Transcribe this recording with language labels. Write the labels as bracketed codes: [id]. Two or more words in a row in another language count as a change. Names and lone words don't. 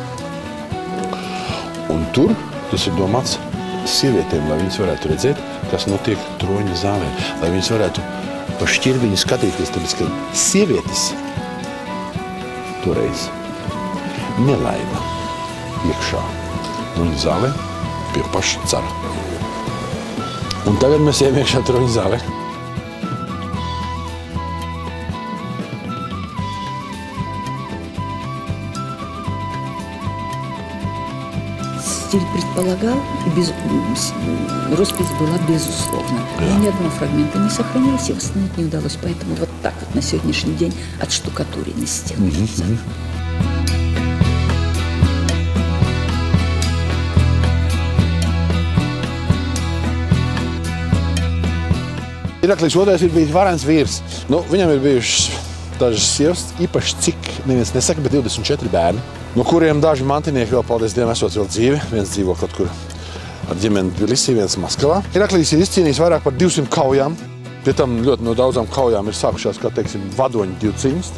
[lv] Un tur tas ir domāts sievietēm, lai viņas varētu redzēt, kas notiek troņa zālē, lai viņas varētu pa šķirviņu skatīties, tāpēc, ka sievietes toreiz nelaida iekšā troņa zālē pie paša cara. Un tagad mēs ejam iekšā troņa zālē. [ru] Стиль предполагал, роспись была безусловно. Но ни одного фрагмента не сохранилось и восстановить не удалось. Поэтому вот так вот на сегодняшний день отштукатурены стены. [lv] Iraklijs II ir bijis varens vīrs. Viņam ir bijušas dažas sievas, īpaši cik neviens nesaka, bet 24 bērni, no kuriem daži mantinieki vēl, paldies Dievam, esot vēl dzīvi. Viens dzīvo kaut kur ar ģimeni Tbilisī, viens Maskavā. Iraklijs ir izcīnījis vairāk par 200 kaujām. Pie tam ļoti no daudzām kaujām ir sākušās, kā teiksim, vadoņu 2 cīņas.